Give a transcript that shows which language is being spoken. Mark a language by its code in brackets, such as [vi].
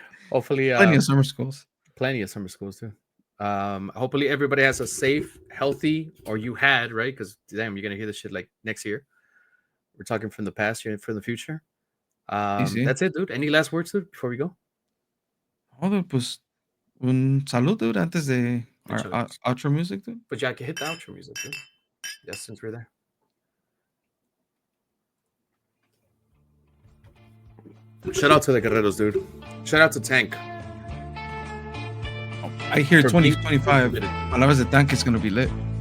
[en] hopefully plenty of summer schools. plenty of summer schools too. Hopefully everybody has a safe, healthy, or you had, right? Because damn, you're gonna hear this shit like next year. We're talking from the past here from the future. [es] Sí, sí. [en] That's it, dude. Any last words, dude, before we go? [es] Joder, pues, un salud, dude, antes de [en] our, [es] Échale, pues. [en] outro music, dude. But yeah, I can hit the outro music, dude. Yes, since we're there. Shout out to the Guerreros, dude. Shout out to Tank. I hear For being 2025, committed. Palabras de Tanque is going to be lit.